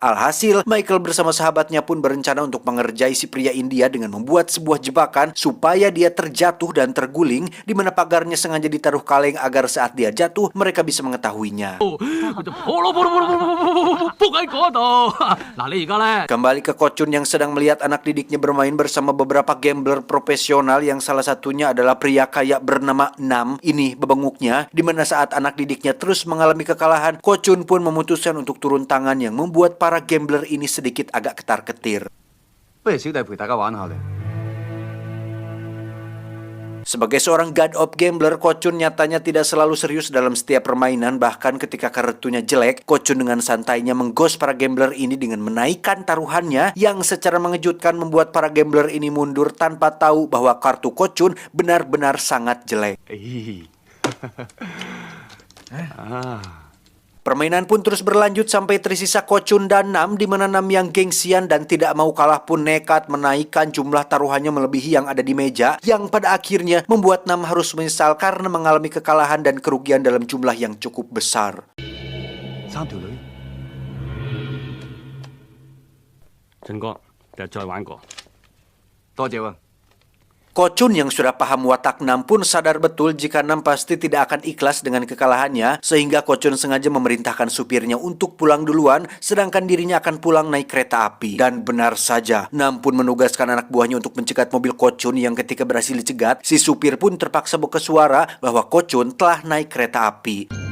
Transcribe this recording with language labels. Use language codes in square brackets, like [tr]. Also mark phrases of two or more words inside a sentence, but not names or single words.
[id] Alhasil, Michael bersama sahabatnya pun berencana untuk mengerjai si pria India dengan membuat sebuah jebakan supaya dia terjatuh dan terguling, di mana pagarnya sengaja ditaruh kaleng agar saat dia jatuh mereka bisa mengetahuinya. [yue] 嗱，你而家呢？ [id] Kembali ke Ko-chun yang sedang melihat anak didiknya bermain bersama beberapa gambler profesional yang salah satunya adalah pria kaya bernama Nam. Ini bebenguknya, di mana saat anak didiknya terus mengalami kekalahan, Ko-chun pun memutuskan untuk turun tangan yang membuat para gambler ini sedikit agak ketar-ketir. [yue] 不如小弟陪大家玩下咧。 [id] Sebagai seorang [en] god of gambler, [id] Ko-chun nyatanya tidak selalu serius dalam setiap permainan. Bahkan ketika kartunya jelek, Ko-chun dengan santainya menggos para gambler ini dengan menaikkan taruhannya yang secara mengejutkan membuat para gambler ini mundur tanpa tahu bahwa kartu Ko-chun benar-benar sangat jelek. Permainan pun terus berlanjut sampai tersisa Ko-chun dan Nam, di mana Nam yang gengsian dan tidak mau kalah pun nekat menaikkan jumlah taruhannya melebihi yang ada di meja, yang pada akhirnya membuat Nam harus menyesal karena mengalami kekalahan dan kerugian dalam jumlah yang cukup besar. [yue] 三條女，陳哥，第日再玩過。多謝喎。 [id] Ko-chun yang sudah paham watak Nam pun sadar betul jika Nam pasti tidak akan ikhlas dengan kekalahannya, sehingga Ko-chun sengaja memerintahkan supirnya untuk pulang duluan, sedangkan dirinya akan pulang naik kereta api. Dan benar saja, Nam pun menugaskan anak buahnya untuk mencegat mobil Ko-chun yang ketika berhasil dicegat, si supir pun terpaksa buka suara bahwa Ko-chun telah naik kereta api.